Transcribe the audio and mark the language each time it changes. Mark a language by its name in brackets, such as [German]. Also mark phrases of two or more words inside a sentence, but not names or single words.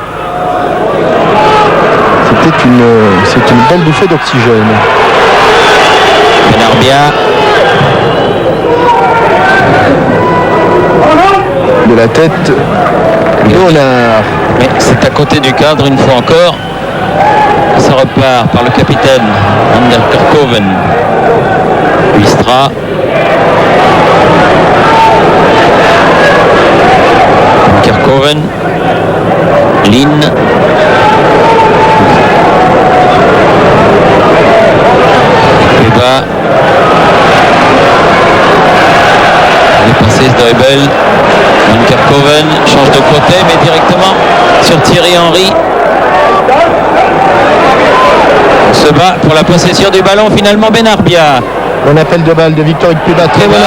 [French] C'est une belle bouffée d'oxygène. Benarbia, De la tête, Léonard. mais c'est à côté du cadre une fois encore. Ça repart par le capitaine Ander Kerkhoven. Wistra. Kerkhoven. Lynn. Ikpeba. Il est passé Stoibel. Van Kerkhoven change de côté, mais directement sur Thierry Henry. On se bat pour la possession du ballon, finalement Benarbia. Bon appel de balle de Victor Ikpeba, très bon